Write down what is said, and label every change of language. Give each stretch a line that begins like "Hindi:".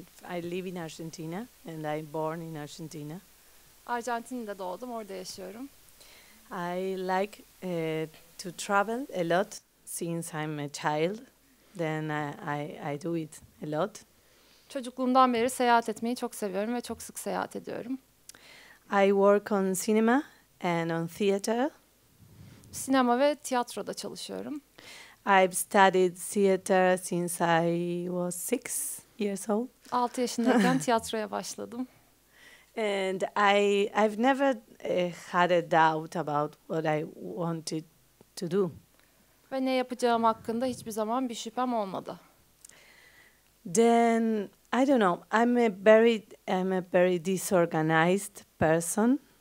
English: I live in Argentina and I'm born in Argentina.
Turkish: Arjantin'de doğdum, orada yaşıyorum.
English: I like to travel a lot since I'm a child. Then I do it a lot.
Turkish: Çocukluğumdan beri seyahat etmeyi çok seviyorum ve çok sık seyahat ediyorum.
English: I work on cinema and on theater.
Turkish: Sinema ve tiyatroda çalışıyorum.
English: I've studied theater since I was 6 years old.
Turkish: 6 yaşındayken tiyatroya başladım.
English: And I've never had a doubt about what I wanted to do.
Turkish: Ve ne yapacağım hakkında hiçbir zaman bir şüphem olmadı.
English: Then I don't know. I'm a very disorganized person.